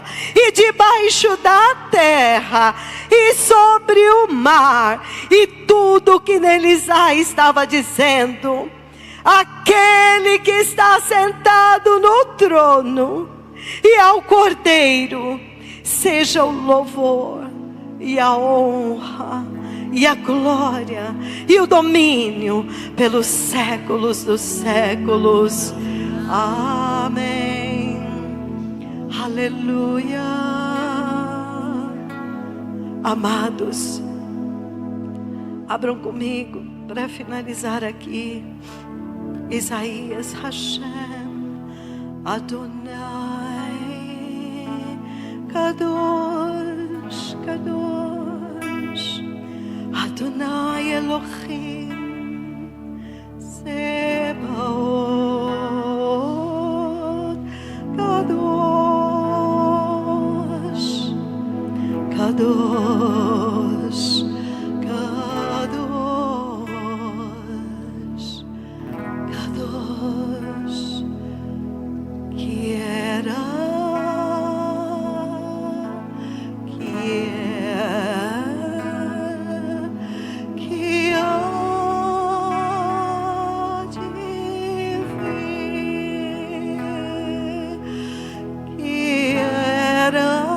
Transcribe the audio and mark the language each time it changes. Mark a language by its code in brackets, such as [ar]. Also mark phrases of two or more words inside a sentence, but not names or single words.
[pt] e debaixo da terra e sobre o mar e tudo que neles há, estava dizendo: aquele que está sentado no trono e ao Cordeiro seja o louvor e a honra e a glória e o domínio pelos séculos dos séculos. Amém. Aleluia. Amados, abram comigo para finalizar aqui Isaías. [he] השם אדוני קדוש קדוש אדוני אלוהים צבאות קדוש קדוש קדוש קדוש, [pt] que era, que há de vir, que era,